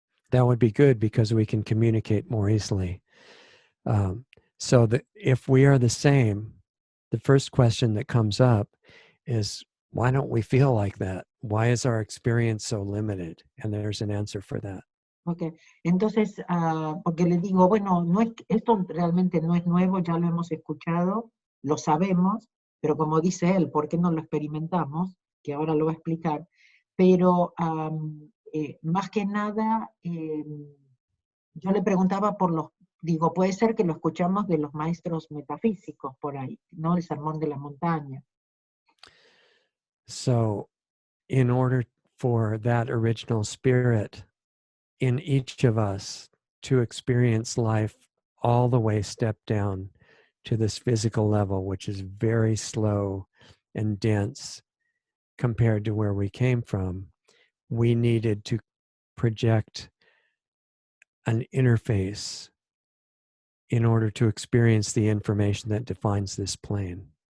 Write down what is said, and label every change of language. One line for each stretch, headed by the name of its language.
English: That would be good because we can communicate more easily. So that if we are the same, the first question that comes up is, why don't we feel like that? Why is our experience so limited? And there's an answer for that.
Spanish: Okay, entonces, porque le digo, bueno, no es, esto realmente no es nuevo, ya lo hemos escuchado, lo sabemos, pero como dice él, ¿por qué no lo experimentamos? Que ahora lo va a explicar. Pero más que nada, yo le preguntaba por los, digo, puede ser que lo escuchamos de los maestros metafísicos por ahí, ¿no? El Sermón de la Montaña.
English: So, in order for that original spirit in each of us to experience life all the way step down to this physical level, which is very slow and dense compared to where we came from, we needed to project an interface in order to experience the information that defines this plane.